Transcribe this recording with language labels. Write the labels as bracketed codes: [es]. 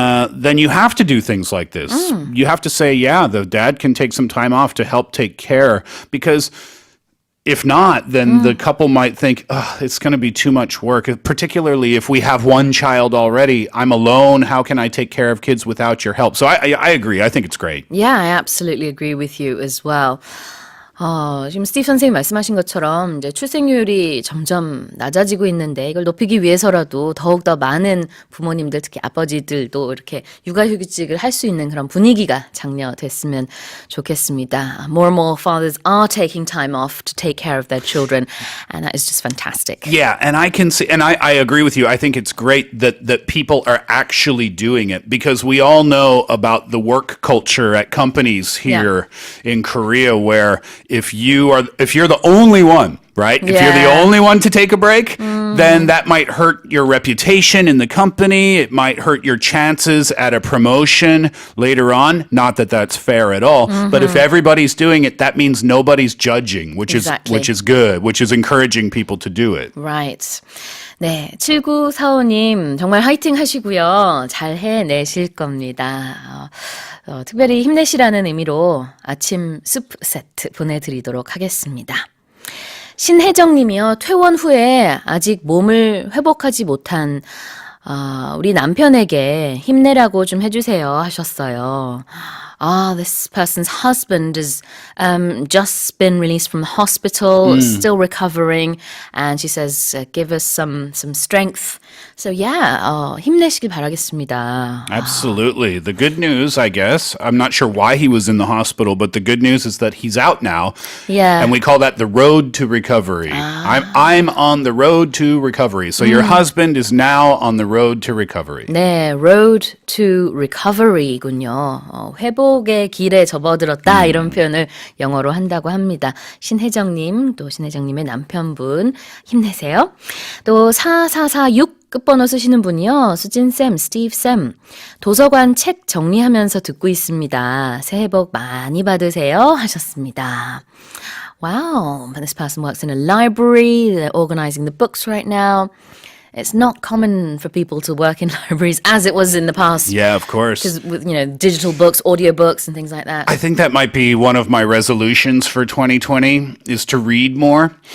[en] Then you have to do things like this. You have to say, the dad can take some time off to help take care, because if not, then the couple might think, it's going to be too much work, particularly if we have one child already. I'm alone. How can I take care of kids without your help? So I agree. I think it's great. Yeah, I absolutely agree with you as well. [ko] 지금 스티브 선생님이 말씀하신 것처럼 이제 출생률이 점점 낮아지고 있는데 이걸 높이기 위해서라도 더욱더 많은 부모님들, 특히 아버지들도 이렇게 육아휴직을 할 수 있는 그런 분위기가 장려됐으면 좋겠습니다. [en] More and more fathers are taking time off to take care of their children, and that is just fantastic. Yeah, and I can see, and I agree with you. I think it's great that people are actually doing it, because we all know about the work culture at companies here in Korea, where if you're the only one right? If you're the only one to take a break, then that might hurt your reputation in the company. It might hurt your chances at a promotion later on. Not that that's fair at all. But if everybody's doing it, that means nobody's judging, which is good, which is encouraging people to do it. Right. [ko] 네, 7945님 정말 화이팅 하시고요. 잘 해내실 겁니다. 특별히 힘내시라는 의미로 아침 스프 세트 보내드리도록 하겠습니다. 신혜정님이요. 퇴원 후에 아직 몸을 회복하지 못한 우리 남편에게 힘내라고 좀 해주세요 하셨어요. [en] This person's husband has just been released from the hospital, still recovering, and she says, give us some strength. [ko] So 힘내시길 바라겠습니다. [en] Absolutely. The good news, I guess, I'm not sure why he was in the hospital, but the good news is that he's out now. Yeah. And we call that the road to recovery. I'm on the road to recovery. So your husband is now on the road to recovery. [ko] 네, road to recovery 군요. 회복의 길에 접어들었다 이런 표현을 영어로 한다고 합니다. 신혜정님, 또 신혜정님의 남편분 힘내세요. 또 4446 끝번호 쓰시는 분이요. 수진쌤, 스티브쌤. 도서관 책 정리하면서 듣고 있습니다. 새해 복 많이 받으세요 하셨습니다. [en] Wow, this person works in a library. They're organizing the books right now. It's not common for people to work in libraries as it was in the past. Yeah, of course. Because with, digital books, audio books and things like that. I think that might be one of my resolutions for 2020 is to read more.